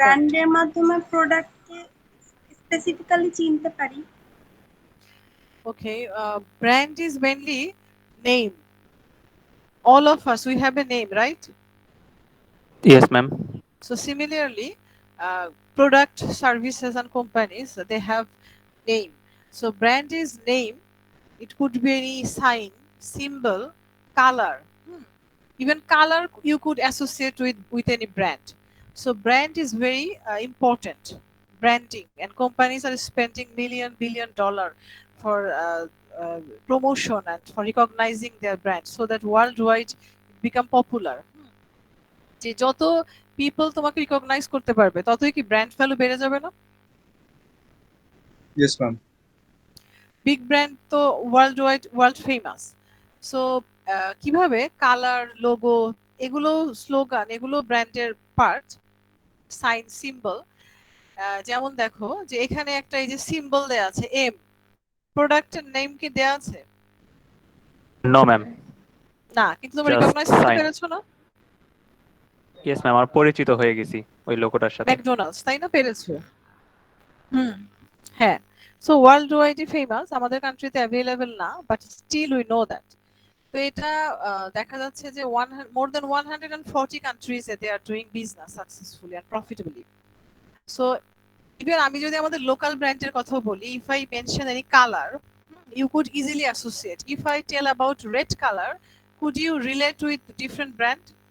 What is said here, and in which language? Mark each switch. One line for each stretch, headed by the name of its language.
Bangla: ব্র্যান্ডের মাধ্যমে প্রোডাক্টকে স্পেসিফিক্যালি চিনতে পারি।
English: Okay, brand is mainly name. All of us, we have a name, right? Yes, ma'am. So similarly, product, services, and companies, they have name. So brand is name. It could be any sign, symbol, color. Even color you could associate with any brand. So brand is very important. Branding, and companies are spending billion dollar for promotion and for recognizing their brand so that worldwide it become popular.
Bangla: যে যত people তোমাকে recognise করতে পারবে ততই কি brand value বেড়ে যাবে না?
English: Yes ma'am.
Bangla: বিগ ব্র্যান্ড তো ওয়ার্ল্ড ফেমাস। সো কিভাবে কালার, লোগো, এগুলো স্লোগান, এগুলো ব্র্যান্ডের পার্ট, সাইন, সিম্বল। যেমন দেখো যে এখানে একটা এই যে সিম্বল দেয়া আছে এম, প্রোডাক্টের নেম কি দেয়া আছে?
English: No, ma'am.
Bangla: না, কিন্তু তোমরা
English: Just
Bangla: রিকগনাইজ করতে
English: sign.
Bangla: পেরেছো না?
English: Yes, ma'am.
Bangla: আমার পরিচিত হয়ে গেছি ওই লোগোটার সাথে। ম্যাকডোনাল্ডস, তাই না? পেরেছো? হ্যাঁ।
English: So world widely famous, আমাদের কান্ট্রিতে available না, but still we know that.
Bangla: তো এটা দেখা যাচ্ছে যে
English: more than 140 countries they are doing business successfully and profitably. So even
Bangla: আমি যদি আমাদের লোকাল ব্র্যান্ডের কথা বলি,
English: if I mention any color, you could easily associate. If I tell about red color, could you relate with different brand?